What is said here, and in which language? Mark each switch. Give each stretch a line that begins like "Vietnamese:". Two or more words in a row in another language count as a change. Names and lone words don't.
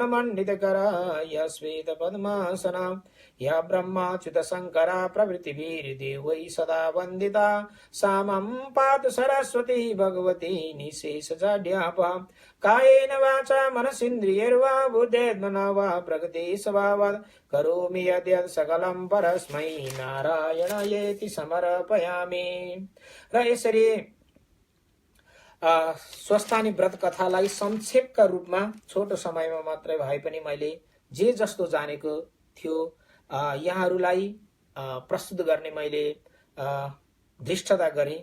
Sanskrit: मंडितकरा या श्वेत पद्मासना या ब्रह्माच्युत शंकरा प्रभृतिभिर्देवै सदा वन्दिता सा मम पातु सरस्वती भगवती निशेष जाड्यापहा कायेन वाचा मनसीन्द्रियैर्वा बुद्ध्यात्मना वा प्रकृति स्वभावात् करोमि यद्यत् सकलं परस्मै नारायणायेति समर्पयामि।
Nepali: र यसरी स्वस्तानी व्रत कथालाई संक्षेपका रूपमा छोटो समयमा मात्रै भए पनि मैले जे जस्तो जानेको थियो यहाँहरूलाई प्रस्तुत गर्ने मैले धृष्टता गरेँ।